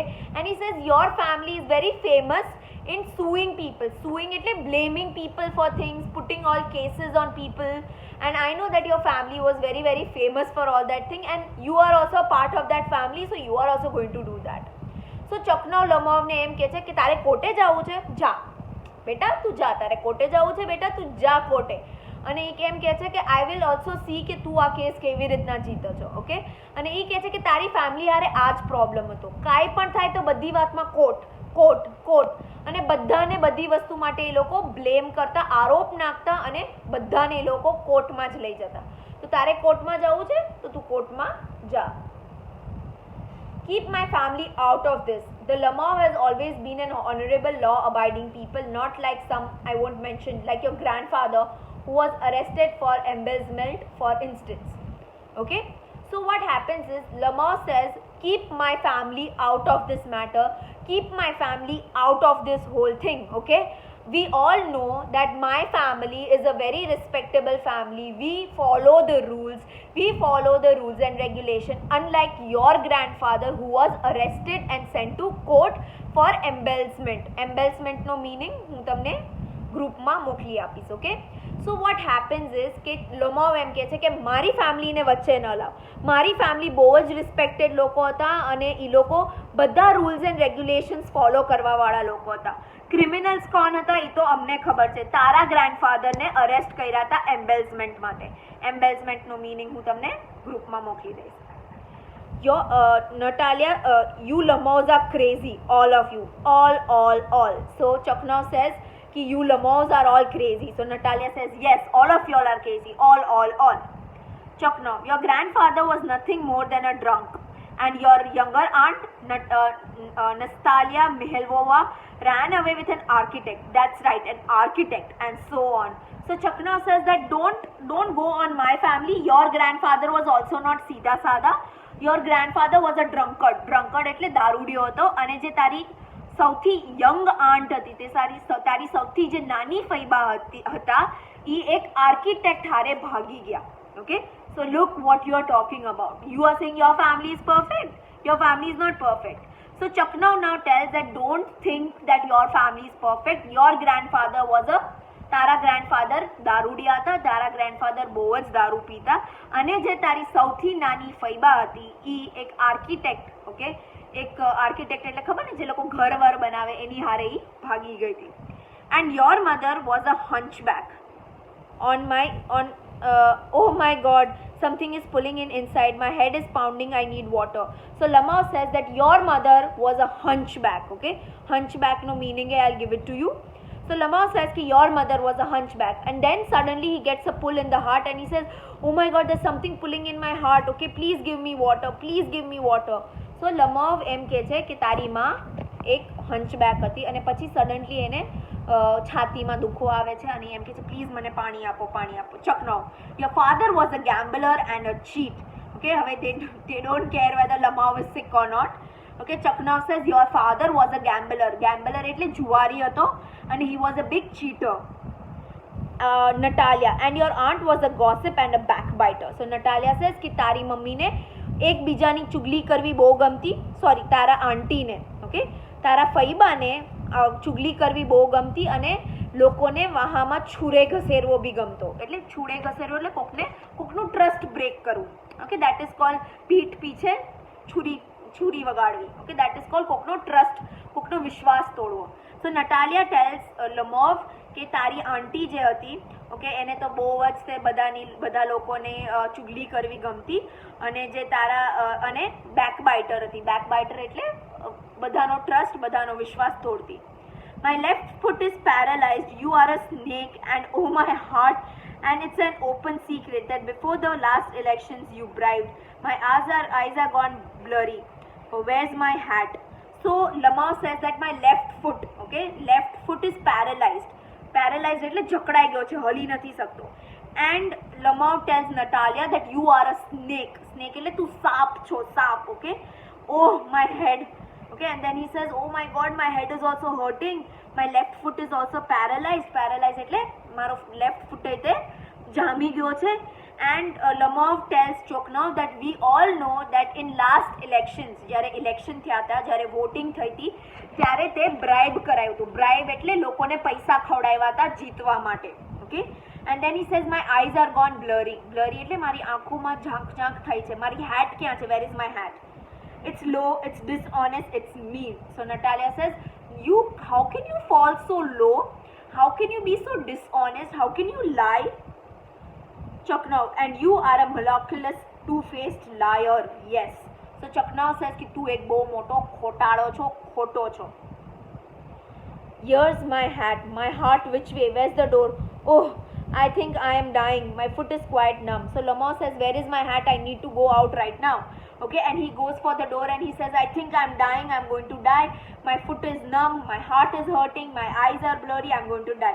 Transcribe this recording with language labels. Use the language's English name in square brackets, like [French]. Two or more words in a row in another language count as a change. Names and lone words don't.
[English] And he says, your family is very famous in suing people. Suing એટલે blaming people for things, putting all cases on people. And I know that your family was very, very famous for all that thing, and you are also a part of that family, so you are also going to do that. [Gujarati] So ચકનાવ લમાવને એમ કહે છે કે તારે કોર્ટે જવું છે, જા બેટા તું જા, તારે કોર્ટે જવું છે બેટા તું જા કોર્ટે. અને એ કેમ કહે છે કે [English] I will also see [Gujarati] કે તું આ કેસ કેવી રીતના જીતો છો, ઓકે. અને એ કહે છે કે તારી ફેમિલી હારે આ જ પ્રોબ્લેમ હતો, કાંઈ પણ થાય તો બધી વાતમાં કોર્ટ કોર્ટ કોર્ટ, અને બધાને બધી વસ્તુ માટે એ લોકો બ્લેમ કરતા, આરોપ નાખતા, અને બધાને એ લોકો કોર્ટમાં જ લઈ જતા. તો તારે કોર્ટમાં જવું છે તો તું કોર્ટમાં જા. [English] Keep my family out of this. The Lamau has always been an honorable, law-abiding people, not like some I won't mention, like your grandfather who was arrested for embezzlement, for instance. Okay? So what happens is, Lamau says, keep my family out of this matter, keep my family out of this whole thing, okay? We all know that my family is a very respectable family. We follow the rules. We follow the rules and regulation. Unlike your grandfather who was arrested and sent to court for embezzlement. [Gujarati] Embezzlement no meaning હું તમને ગ્રુપમાં મોકલી આપીશ, ઓકે. [English] So what happens is [Gujarati] કે લમાવ એમ કહે છે કે મારી ફેમિલીને વચ્ચે ન લાવ. મારી ફેમિલી બહુ જ રિસ્પેક્ટેડ લોકો હતા, અને એ લોકો બધા [English] rules and regulations [Gujarati] ફોલો કરવાવાળા લોકો હતા. ક્રિમિનલ્સ કોણ હતા એ તો અમને ખબર છે. તારા ગ્રાન્ડફાધરને અરેસ્ટ કર્યા હતા એમ્બેઝમેન્ટ માટે. એમ્બેઝમેન્ટનું મિનિંગ હું તમને ગ્રુપમાં મોકલી દઈશ. [English] Natalia, you Lamaus are crazy, all of you, all. So Chakna says ki you Lamaus are all crazy. So Natalia says, yes, all of you all are crazy, all. Chakna, your grandfather was nothing more than a drunk, and your younger aunt Nastalia Mihailova ran away with an architect. That's right, an architect, and so on. So Chakna says that don't go on my family. Your grandfather was also not [Hindi] सीधा सादा. [English] Your grandfather was a drunkard [Gujarati] એટલે દારૂડિયો હતો. અને જે તારી સૌથી યંગ આંટ હતી, તે તારી સૌથી જે નાની ફૈબા હતા, એ એક આર્કિટેક્ટ હારે ભાગી ગયા, ઓકે. [English] So look what you are talking about. You are saying your family is perfect. Your family is not perfect. So Chakna now tells that don't think that your family is perfect. Your grandfather was a [Gujarati] તારા ગ્રાન્ડફાધર દારૂડિયા હતા, તારા ગ્રાન્ડફાધર બહુ જ દારૂ પીતા, અને જે તારી સૌથી નાની ફૈબા હતી એ એક આર્કિટેક્ટ, ઓકે. એક આર્કિટેક્ટ એટલે ખબર ને જે લોકો ઘર वर બનાવે, એની હારે એ ભાગી ગઈ હતી. [English] And your mother was a hunchback. Oh my god, something is pulling in inside, my head is pounding, I need water. So Lamau says that your mother was a hunchback, okay. Hunchback no meaning hai, I'll give it to you. So Lamau says that your mother was a hunchback, and then suddenly he gets a pull in the heart and he says, oh my god, there's something pulling in my heart, okay, please give me water, please give me water. [Gujarati] So Lamau એમ કહે છે કે તારી માં એક હંચબેક હતી, અને પછી સડનલી એને છાતીમાં દુખો આવે છે, અને એમ કહે છે પ્લીઝ મને પાણી આપો. [English] Chakna, your father was a gambler and a cheat, okay. હવે they don't care whether Lamau is sick or not, okay. Chakna says your father was a gambler [Gujarati] એટલે જુવારી હતો, [English] and he was a big cheater. Natalia, and your aunt was a gossip and a backbiter. [Gujarati] So Natalia says કિ તારી મમ્મી ને એક બીજાની ચુગલી કરવી बહુ ગમતી, સોરી તારા આંટીને, ઓકે, તારા ફઈબાને ચુગલી કરવી બહુ ગમતી, અને લોકોને વાહામાં છૂરે ઘસેરવો બી ગમતો. એટલે છૂરે ઘસેરવો એટલે કોકનું ટ્રસ્ટ બ્રેક કરવું, ઓકે. [English] That is called [Hindi] पीठ पीछे छुरी [Gujarati] વગાડવી, ઓકે. [English] That is called [Gujarati] કોકનો ટ્રસ્ટ, કોકનો વિશ્વાસ તોડવો. So Natalia tells Lamov કે તારી આંટી જે હતી, ઓકે, એને તો બહુ જ તે બધા લોકોને ચુગલી કરવી ગમતી, અને જે તારા અને બેકબાઇટર હતી. બેકબાઇટર એટલે બધાનો ટ્રસ્ટ, બધાનો વિશ્વાસ તોડતી. [English] My left foot is paralyzed, you are a snake, and oh my heart, and it's an open secret that before the last elections you bribed. My eyes are gone blurry. Oh, where's my hat? So Lamau says that my left foot, okay, left foot is paralyzed. [Gujarati] Paralyzed એટલે જકડાઈ ગયો છે, હલી નથી શકતો. [English] And Lamau tells Natalia that you are a snake. [Gujarati] Snake એટલે તું સાપ છો, સાપ, [English] okay. Oh my head, Okay, and then he says, oh my god, my head is also hurting, my left foot is also paralyzed [Gujarati] એટલે મારો left foot అయితే જામી ગયો છે. [English] And Lomov tells Choknov that we all know that in last elections, [Gujarati] જ્યારે ઇલેક્શન થયા હતા, જ્યારે વોટિંગ થઈ હતી, ત્યારે તે બ્રાઇબ કરાયું હતું. બ્રાઇબ એટલે લોકોને પૈસા ખવડાવ્યા હતા જીતવા માટે. ઓકે, [English] and then he says my eyes are gone blurry. [Gujarati] Blurry એટલે મારી આંખોમાં ઝાંક થઈ છે. મારી hat ક્યાં છે? [English] Where is my hat? It's low, it's dishonest, it's mean. So Natalia says, how can you fall so low? How can you be so dishonest? How can you lie? Choknov, and you are a miraculous two-faced liar. Yes. So Choknov says [Gujarati] કિ તૂ એક બહુત મોટો ખોટાડો છો, ખોટો છો. [English] Here's my hat, my heart which way? Where's the door? Oh, I think I am dying. My foot is quite numb. So Lomov says, where is my hat? I need to go out right now. Okay, and he goes for the door and he says, I think I'm dying, I'm going to die. My foot is numb, my heart is hurting, my eyes are blurry, I'm going to die.